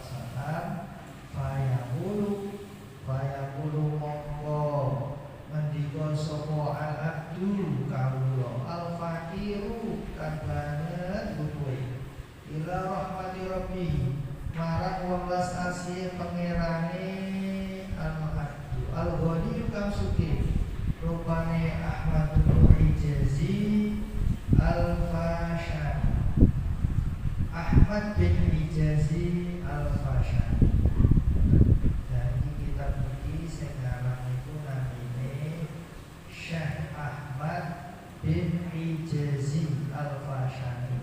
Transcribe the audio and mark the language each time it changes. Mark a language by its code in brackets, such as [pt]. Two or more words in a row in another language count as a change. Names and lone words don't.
[ar] salam fayaqulu [jv] mongko ngendika sapa al-abdu kawula al-faqiru kan banget butuhe [ar] ila rahmati rabbih [jv] marang welas asih pangerane [ar] al-abdu al-ghani [jv] kang sugih rupane Ahmadul Hijazi Al-Fashani Ahmad bin Hijazi Al-Fashani. [id] Jadi kitab ini sekarang itu namanya Syekh Ahmad bin Hijazi Al-Fashani.